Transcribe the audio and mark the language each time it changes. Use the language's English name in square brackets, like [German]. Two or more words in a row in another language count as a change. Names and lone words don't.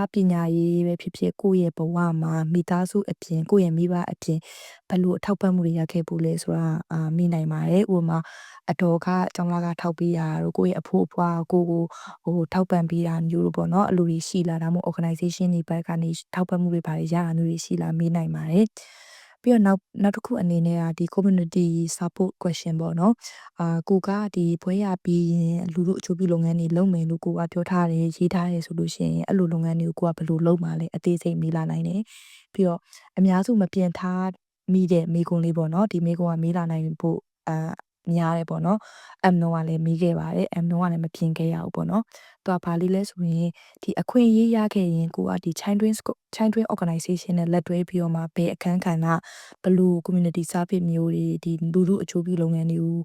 [Burmese] ပညာရေးပဲဖြစ်ဖြစ်ကိုယ့်ရဲ့ဘဝမှာမိသားစုအပြင်ကိုယ့်ရဲ့မိဘအပြင်ဘယ်လိုအထောက်ပံ့မှုတွေရခဲ့ဘူးလဲ ဆိုတာမေးနိုင်ပါတယ်ဥပမာအတော်ကကျောင်းလာကထောက်ပေးတာတို့ကိုယ့်ရဲ့အဖိုးအဖွားကိုထောက်ပံ့ပေးတာမျိုးတို့ပေါ့နော်အလိုတွေရှိလာဒါမှမဟုတ် organization တွေဘက်ကနေထောက်ပံ့မှုတွေပါရတာမျိုးတွေရှိလာမေးနိုင်ပါတယ်ပြီးတော့နောက်တစ်ခုအနေနဲ့ဒီ [English] community support question [Burmese] ပေါ့နော်ကိုကဒီဘွဲရပြီးရင်လူတို့အချို့ပြုလုပ်ငန်းတွေလုပ်မယ်လို့ကိုကပြောထားတယ်ရေးထားတယ်ဆိုလို့ရှိရင်အဲ့လိုလုပ်င န်းတွေကိုကိုကဘယ်လိုလုပ်မှာလဲအသေးစိတ်မေးလာနိုင်တယ်ပြီးတော့အများစုမပြင်ထားမိတဲ့မေးခွန်းလေးပေါ့နော်ဒီမေးခွန်းကမေးလာနိုင်ဖို့များတယ်ပေါ့နော်နှုံးကလည်းမေးခဲ့ပါတယ်နှုံးကလည်းမပြင်ခဲ့ရဘူးပေါ့နော်သူကဘာလေးလဲဆိုရင်ဒီအခွင့်အရေးရခဲ့ရင်ကိုကဒီ Child Twin Organization နဲ့လက်တွဲပြီးတော့မှဘယ်အခန်းကဏ္ဍဘယ်လို [English] community service [Burmese] မျိုးတွေဒီလူထုအကျိုးပြုလုပ်ငန်းတွေကို